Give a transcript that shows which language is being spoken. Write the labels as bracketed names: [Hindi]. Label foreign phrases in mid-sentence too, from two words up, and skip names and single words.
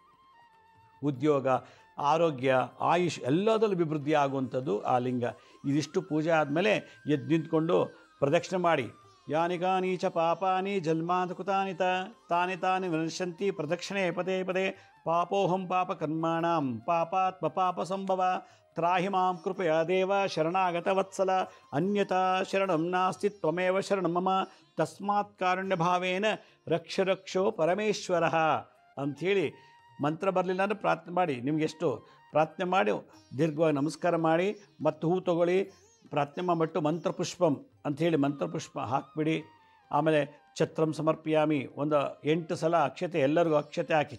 [Kannada] ಉದ್ಯೋಗ, ಆರೋಗ್ಯ, ಆಯುಷ್ ಎಲ್ಲದರಲ್ಲೂ ಅಭಿವೃದ್ಧಿ ಆಗುವಂಥದ್ದು ಆ ಲಿಂಗ. ಇದಿಷ್ಟು ಪೂಜೆ ಆದಮೇಲೆ ಎದ್ದು ನಿಂತ್ಕೊಂಡು ಪ್ರದಕ್ಷಿಣೆ ಮಾಡಿ. [Sanskrit] ಯಾನಿ ಕಾನಿ ಚ ಪಾಪಾನಿ ಜನ್ಮಾಂತ ಕೃತಾನಿ ತಾನಿ ತಾನಿ ವಿನಶ್ಯಂತಿ ಪ್ರದಕ್ಷಿಣೆ ಪದೇ ಪದೇ. ಪಾಪೋಹಂ ಪಾಪ ಕರ್ಮಾಣಂ ಪಾಪಾತ್ಮ ಪಾಪ ಸಂಭವ. ತ್ರಾಹಿ ಮಾಂ ಕೃಪಯಾ ದೇವ ಶರಣಾಗತ ವತ್ಸಲ. ಅನ್ಯತಾ ಶರಣಂ ನಾಸ್ತಿ ತ್ವಮೇವ ಶರಣಂ ಮಮ. ತಸ್ಮಾತ್ ಕಾರುಣ್ಯ ಭಾವೇನ ರಕ್ಷ ರಕ್ಷೋ ಪರಮೇಶ್ವರ [Kannada] ಅಂಥೇಳಿ ಮಂತ್ರ ಬರಲಿಲ್ಲ ಅಂದರೆ ಪ್ರಾರ್ಥನೆ ಮಾಡಿ. ನಿಮಗೆಷ್ಟು ಪ್ರಾರ್ಥನೆ ಮಾಡಿ ದೀರ್ಘವಾಗಿ ನಮಸ್ಕಾರ ಮಾಡಿ ಮತ್ತು ಹೂ ತೊಗೊಳ್ಳಿ. ಪ್ರಾರ್ಥನೆ ಮಾಡಿಬಿಟ್ಟು ಮಂತ್ರಪುಷ್ಪಂ ಅಂಥೇಳಿ ಮಂತ್ರಪುಷ್ಪ ಹಾಕಿಬಿಡಿ. ಆಮೇಲೆ [Sanskrit] ಛತ್ರಂ ಸಮರ್ಪಯಾಮಿ, [Kannada] ಒಂದು 8 ಸಲ ಅಕ್ಷತೆ, ಎಲ್ಲರಿಗೂ ಅಕ್ಷತೆ ಹಾಕಿ.